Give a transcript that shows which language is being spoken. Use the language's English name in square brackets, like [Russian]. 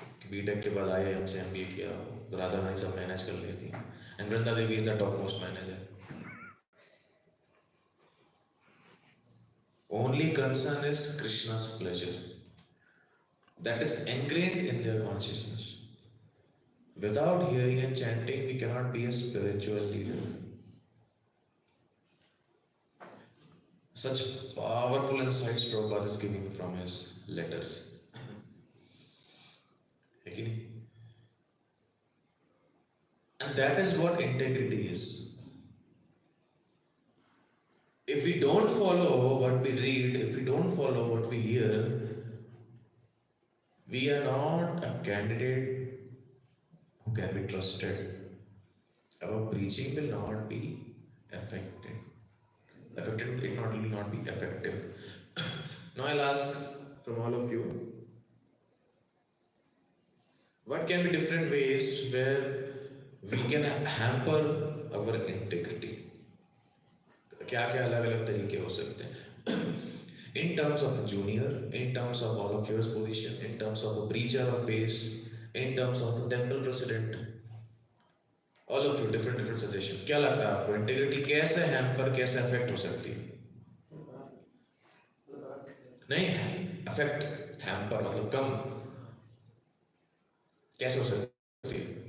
[Hindi] BTech के बाद आए, हमसे MBA किया, राधा रानी सब मैनेज कर लेती हैं, [English] and Vrinda Devi is the topmost manager. Only concern is Krishna's pleasure. That is ingrained in their consciousness. Without hearing and chanting, we cannot be a spiritual leader. Such powerful insights Prabhupada is giving from his letters. And that is what integrity is. If we don't follow what we read, if we don't follow what we hear, we are not a candidate who can be trusted. Our preaching will not be effective. It will not be effective. Now I'll ask from all of you, what can be different ways where we can hamper our integrity? [Hindi] क्या क्या अलग अलग तरीके हो सकते हैं? [English] In terms of a junior, in terms of all of your position, in terms of a preacher of base, in terms of a temple president, all of you different suggestion. [Hindi] क्या लगता है आपको इंटीग्रिटी कैसे hamper, कैसे affect हो सकती है? नहीं, अफेक्ट हैम्पर मतलब कम कैसे हो सकती है?